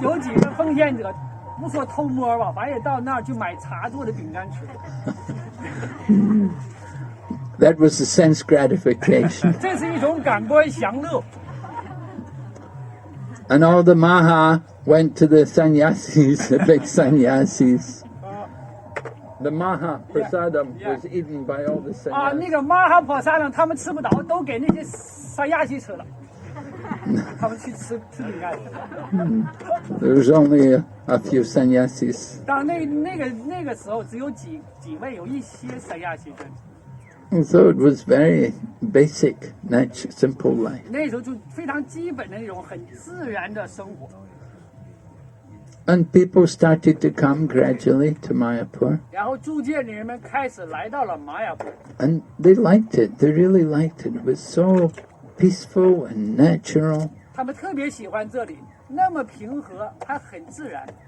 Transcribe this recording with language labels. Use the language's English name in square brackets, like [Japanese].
[Chinese] 有几个奉献者不说偷摸吧，反正也到那儿去买茶做的饼干吃。 [English] That was the sense gratification. [Chinese] 这是一种感官享乐。 [English] And all the Maha went to the sannyasis, the big sannyasis. The Maha prasadam was eaten by all the [Chinese] 啊，那 [English] sannyasis. [Chinese] 个玛哈婆萨呢，他们吃不着，都给那些山亚西吃了。他们去吃饼干。 [English] There was only a few sannyasis. [Chinese] 当那个时候，只有几位，有一些山亚西人。 [English] And so it was very basic, natural, simple life. [Chinese] 那时候就非常基本的那种很自然的生活。 [English] And people started to come gradually to Mayapur. [Chinese] 然后逐渐的人们开始来到了玛雅坡， [English] And they liked it. They really liked it. It was so peaceful and natural. [Chinese] 他们特别喜欢这里，那么平和，还很自然，